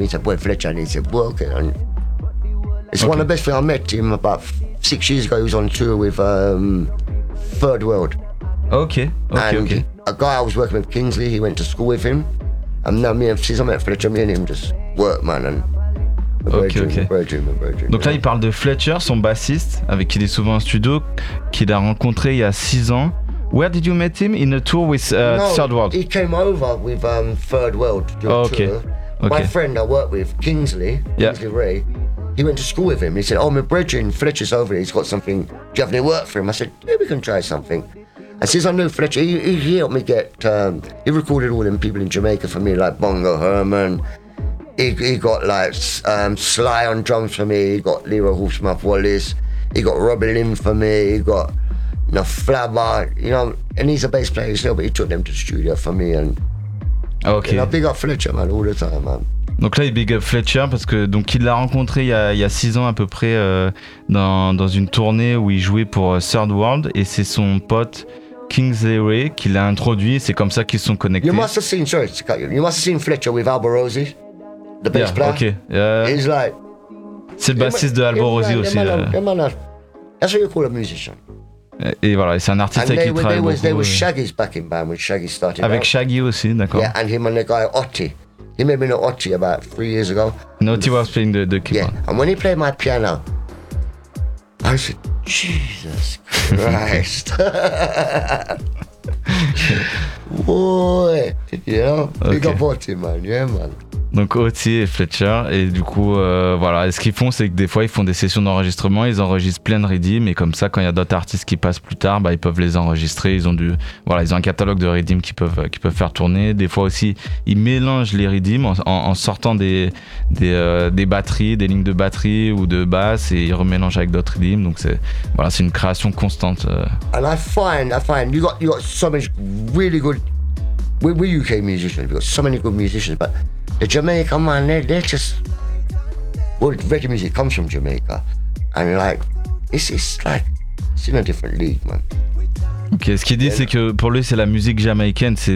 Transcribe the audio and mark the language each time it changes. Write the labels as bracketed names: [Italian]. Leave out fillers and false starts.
[English] He's a boy Fletcher, and he's a work. One of the best things. I met him about 6 years ago. He was on tour with Third World. Okay. A guy I was working with, Kingsley. He went to school with him. Now me and Fletcher, me and him just work, man, and we're very dreaming. [French] Donc là, il parle de Fletcher, son bassiste, avec qui il est souvent en studio, qu'il a rencontré il y a 6 ans. [English] Where did you meet him? In a tour with Third World? No, he came over with Third World. My friend I work with, Kingsley Ray, he went to school with him. He said, oh, my brethren, Fletcher's over here, he's got something. Do you have any work for him? I said, yeah, we can try something. And since I knew Fletcher, he helped me get, he recorded all them people in Jamaica for me, like Bongo Herman. He got like Sly on drums for me. He got Leroy Horsemouth Wallace. He got Robbie Lynn for me. He got Flabba, you know, and he's a bass player still, but he took them to the studio for me. And okay. And I big up Fletcher, man, all the time, man. [French] Donc là, il big up Fletcher parce que donc il l'a rencontré il y a 6 ans à peu près dans une tournée où il jouait pour Third World, et c'est son pote Kingsley Ray qui l'a introduit. C'est comme ça qu'ils sont connectés. [English] You must have seen, sorry to cut you. You must have seen Fletcher with Alborosi, the bass player. Okay. He's like. [French] C'est le bassiste de Alborosi aussi. [English] That's what you call a musician. [French] Et voilà, c'est un artiste avec qui travaille beaucoup. [English] They were Shaggy's backing band when Shaggy started. [French] Avec Shaggy aussi, d'accord. [English] Yeah, and him and the guy Otti. He made me know Otti about 3 years ago. Otti was playing the keyboard. Yeah, and when he played my piano, I said, Jesus Christ. Boy, you know, okay. Big up Otti, man, yeah, man. [French] Donc Otti et Fletcher, et du coup voilà, et ce qu'ils font, c'est que des fois ils font des sessions d'enregistrement, ils enregistrent plein de riddim, et comme ça quand il y a d'autres artistes qui passent plus tard, bah ils peuvent les enregistrer. Ils ont du voilà, ils ont un catalogue de riddim qu'ils peuvent faire tourner. Des fois aussi ils mélangent les riddim en sortant des batteries, des lignes de batterie ou de basse, et ils remélangent avec d'autres riddim. Donc c'est voilà, c'est une création constante. [English] And I find you got so many really good, we UK musicians, we got so many good musicians, but the Jamaica man, they're just, well, reggae music comes from Jamaica, and like, it's in a different league, man. [French] Ok, ce qu'il dit, c'est que pour lui, c'est la musique jamaïcaine, c'est,